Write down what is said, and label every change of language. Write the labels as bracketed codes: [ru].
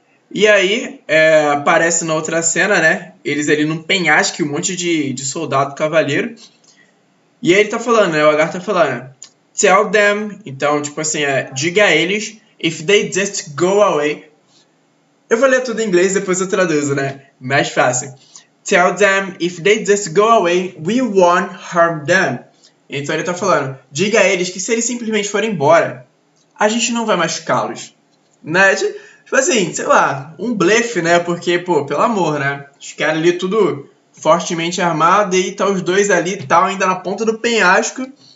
[pt] E aí, aparece na outra cena, né? Eles ali num penhasco, um monte de soldado cavaleiro. E aí ele tá falando, né? O Agar tá falando, tell them, então, tipo assim, diga a eles, [en] if they just go away. [pt] Eu vou ler tudo em inglês, depois eu traduzo, né? Mais fácil. [en] Tell them, if they just go away, we won't harm them. [pt] Então ele tá falando, diga a eles que se eles simplesmente forem embora, a gente não vai machucá-los, né? Tipo assim, sei lá, um blefe, né? Porque, pô, pelo amor, né? Os caras ali tudo fortemente armados e tá os dois ali e tal, ainda na ponta do penhasco.